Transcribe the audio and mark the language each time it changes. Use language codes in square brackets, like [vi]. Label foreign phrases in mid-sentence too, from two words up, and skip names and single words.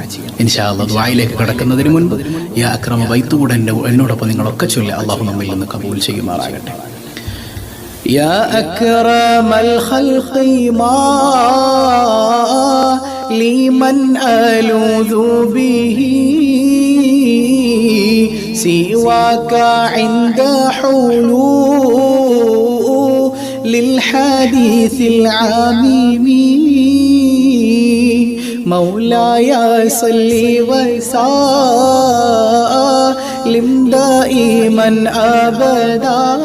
[ar] إن شاء الله [ml] ദുആയിലേക്ക് കടക്കുന്നതിന് മുൻപ് യാ അക്രമ ബൈത്ത് കൂടെ എന്നോടൊപ്പം നിങ്ങളൊക്കെ ചൊല്ലുക. അല്ലാഹു നമ്മിൽ നിന്ന് കബൂൽ ചെയ്യുമാറാകട്ടെ. [ar] يا أكرم الخلق ما لي من ألوذ به سواك عند حلول للحديث العميم مولاي صل وسلم دائما أبدا